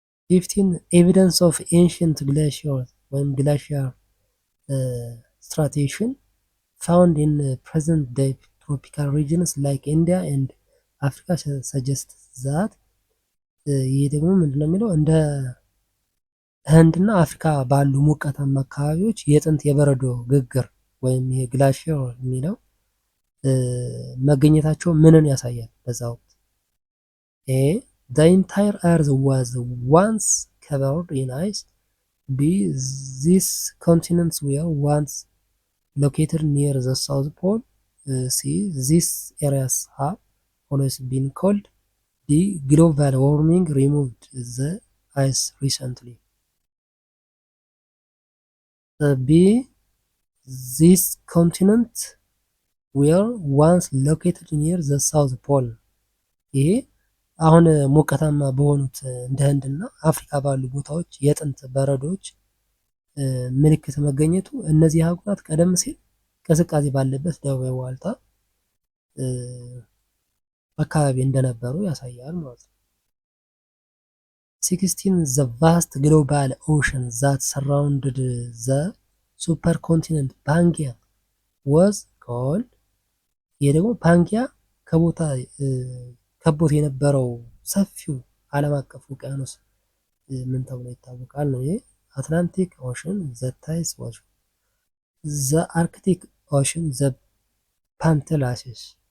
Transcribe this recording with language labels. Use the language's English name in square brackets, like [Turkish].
[Amharic] 15 ኤቪደንስ ኦፍ ኤንሽንት ግላሺየር ወይም ግላሺየር stratification found in present day tropical regions like India and Africa suggests that ይህ ደግሞ ምንድነው የሚለው እንደ ህንድና አፍሪካ ባሉ ሞቃታማ አካባቢዎች የጥንት የበረዶ ግግር ወይም ይሄ ግላሺየር የሚለው መገኘታቸው ምንን ያሳያል? [English] በዛ ወቅት the entire earth was once covered in ice. B. These continents were once located near the South Pole. C. These areas have always been cold. D. Global warming removed the ice recently. B. These continents were once located near the South Pole. [Amharic] ይሄ አሁን ሞቃታማ በሆኑት እንደ ህንድና አፍሪካ ባሉ ቦታዎች የጥንት በረዶች ምልክት መገኘቱ እነዚህ አህጉራት ቀደም ሲል ቅዝቃዜ ባለበት ደቡባዊ ዋልታ አካባቢ እንደነበሩ ያሳያል ማለት ነው። 16 the vast global ocean that surrounded the supercontinent Pangaea was called ይሄ ደግሞ ፓንጊያ ከቦታ ከቦት የነበረው ሰፊው ዓለም አቀፍ ውቅያኖስ ምን ተብሎ ይታወቃል ነው። ይሄ አትላንቲክ ኦሽን፣ ዘ ታይስ ኦሽን፣ ዘ አርክቲክ ኦሽን፣ ዘ ፓንታላሲስ።